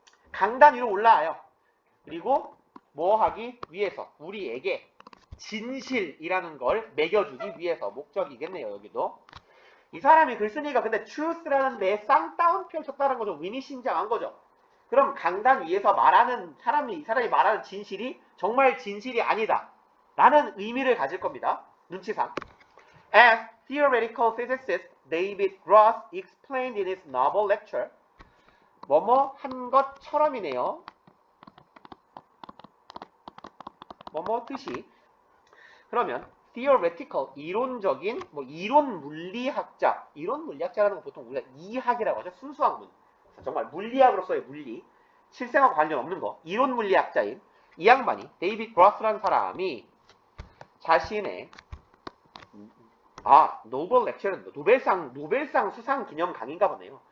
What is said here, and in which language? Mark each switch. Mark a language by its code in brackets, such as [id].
[ko] 강단 위로 올라와요. 그리고 뭐 하기 위해서 우리에게 진실이라는 걸 매겨주기 위해서, 목적이겠네요. 여기도 이 사람이 글 쓰니까 근데 truth라는 데에 쌍따옴 펼쳤다는 거죠. 의미심장한 거죠. 그럼 강단 위에서 말하는 사람이, 이 사람이 말하는 진실이 정말 진실이 아니다 라는 의미를 가질 겁니다. 눈치상. [en] As theoretical physicist David Gross explained in his novel lecture, [ko] 뭐뭐 한 것처럼이네요. 뭐뭐 뜻이. 그러면 theoretical, 이론적인, 뭐 이론 물리학자라는 건 보통 우리가 이학이라고 하죠. 순수학문. 정말 물리학으로서의 물리, 실생활과 관련 없는 거. 이론 물리학자인 이 양반이, 데이비드 그로스라는 사람이 자신의 노벨 렉처는 노벨상 수상 기념 강의인가 보네요.